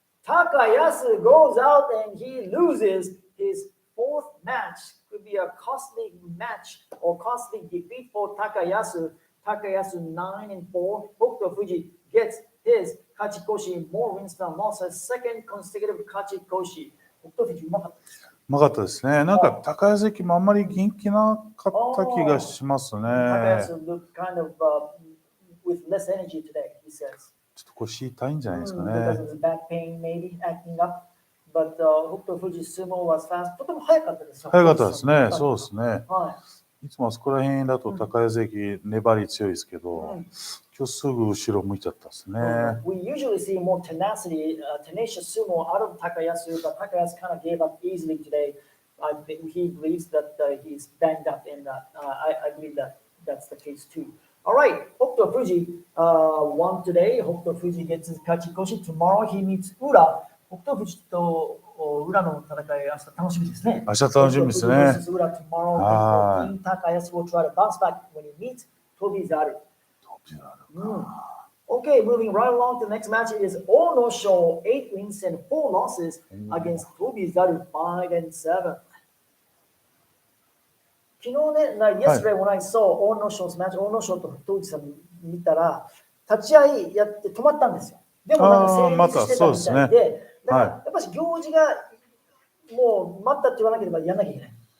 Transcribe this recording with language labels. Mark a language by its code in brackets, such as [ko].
[en] Takayasu goes out and he loses his fourth match. Could be a costly match or costly defeat for Takayasu. Takayasu 9-4. Hokutofuji gets his Kachikoshi, more wins than losses. Second consecutive Kachikoshi. [ja] Hokutofuji うまかったです。うまかったですね。なんか高安関もあんまり元気なかった気がしますね。 [en] Takayasu looked kind of with less energy today, he says. [ja] ちょっと腰痛いんじゃないですかね。 [en] Because of his back pain, maybe acting up. But Hokutofuji sumo was fast. [ja] とても速かったですよ。早かったですね。そうですね。はい。いつもあそこら辺だと高安関粘り強いですけど、今日すぐ後ろ向いちゃったですね。 [en] We usually see more tenacity, tenacious sumo out of Takayasu, but Takayasu kind of gave up easily today. I think he believes that he's banged up, and I believe that that's the case too. All right, Hokutofuji won today. Hokutofuji gets his kachikoshi. Tomorrow he meets Ura. [ja] Hokutofuji と裏の戦い、明日楽しみですね。明日楽しみですね。 [en] Tomorrow, Takayasu will try to bounce back when he meets Tobizaru. Okay, moving right along to the next match is ONOSHO, 8 wins and 4 losses against Tobizaru, 5-7. [ja] 昨日ね、 [en] yesterday when I saw ONOSHO's match, [ja] ONOSHO と富士さん見たら、立ち合いやって止まったんですよ。でもなんか成立してたみたいで、だからやっぱり行事がもう待ったって言わなければやんなきゃいけない。